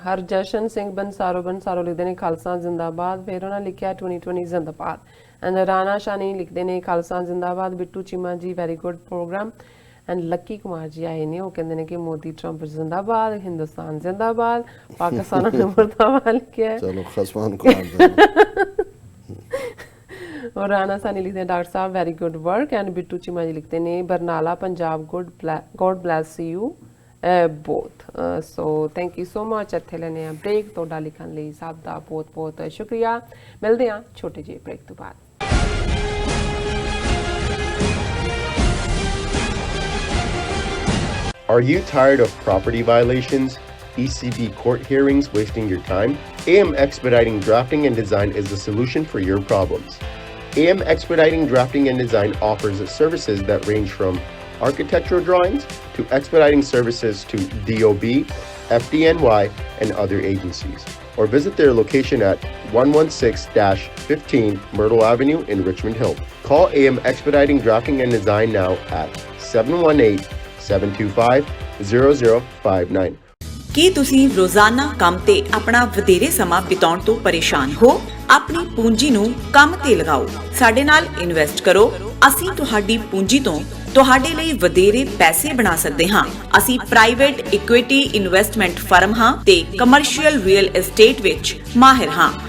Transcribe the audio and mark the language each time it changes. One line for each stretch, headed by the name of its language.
Punjabi: ਹਰਜਸ਼ਨ ਸਿੰਘ ਬੰਸਾਰੋ ਲਿਖਦੇ ਨੇ ਖਾਲਸਾ ਜ਼ਿੰਦਾਬਾਦ, ਫਿਰ ਉਹਨਾਂ ਲਿਖਿਆ 2020 ਜ਼ਿੰਦਾਬਾਦ। ਐਂਡ ਰਾਣਾ ਸ਼ਾਨੀ ਲਿਖਦੇ ਨੇ ਖਾਲਸਾ ਜ਼ਿੰਦਾਬਾਦ। ਬਿੱਟੂ ਚੀਮਾ ਜੀ
English: Very good programme.
Punjabi: And Lucky Kumar ji ਆਏ ਨੇ, ਉਹ ਕਹਿੰਦੇ ਨੇ ਕਿ ਮੋਦੀ ਟਰੰਪ ਜ਼ਿੰਦਾਬਾਦ, ਹਿੰਦੁਸਤਾਨ ਜ਼ਿੰਦਾਬਾਦ, ਪਾਕਿਸਤਾਨ ਨੂੰ ਮੁਰਦਾਬਾਦ ਲਿਖਿਆ ਹੈ। ਚਲੋ ਖਸਮਾਨ ਕੁਮਾਰ
Hindi: और राणा सानी लिखते हैं डॉक्टर साहब
English: Very good work.
Hindi: And Bittu Cheema जी लिखते हैं Barnala Punjab
English: God bless you both. So thank you so much.
Punjabi: इत्थे लेने आ ब्रेक, ਤੁਹਾਡਾ ਲਿਖਣ ਲਈ ਸਭ ਦਾ ਬਹੁਤ ਬਹੁਤ ਸ਼ੁਕਰੀਆ। ਮਿਲਦੇ ਹਾਂ ਛੋਟੇ ਜਿਹੇ ਬ੍ਰੇਕ ਤੋਂ ਬਾਅਦ।
English: Are you tired of property violations, ECB court hearings wasting your time? AM Expediting Drafting and Design is the solution for your problems. AM Expediting Drafting and Design offers services that range from architectural drawings to expediting services to DOB, FDNY, and other agencies. Or visit their location at 116-15 Myrtle Avenue in Richmond Hill. Call AM Expediting Drafting and Design now at 718-725-0059.
Punjabi: ਕੀ ਤੁਸੀਂ ਰੋਜ਼ਾਨਾ ਕੰਮ ਤੇ ਆਪਣਾ ਵਧੇਰੇ ਸਮਾਂ ਬਿਤਾਉਣ ਤੋਂ ਪਰੇਸ਼ਾਨ ਹੋ? ਆਪਣੀ ਪੂੰਜੀ ਨੂੰ ਕੰਮ ਤੇ ਲਗਾਓ, ਸਾਡੇ ਨਾਲ ਇਨਵੈਸਟ ਕਰੋ। ਅਸੀਂ ਤੁਹਾਡੀ ਪੂੰਜੀ ਤੋਂ ਤੁਹਾਡੇ ਲਈ ਵਧੇਰੇ ਪੈਸੇ ਬਣਾ ਸਕਦੇ ਹਾਂ। ਅਸੀਂ ਪ੍ਰਾਈਵੇਟ ਇਕੁਇਟੀ ਇਨਵੈਸਟਮੈਂਟ ਫਰਮ ਹਾਂ ਤੇ ਕਮਰਸ਼ੀਅਲ ਰੀਅਲ ਏਸਟੇਟ ਵਿੱਚ ਮਾਹਿਰ ਹਾਂ।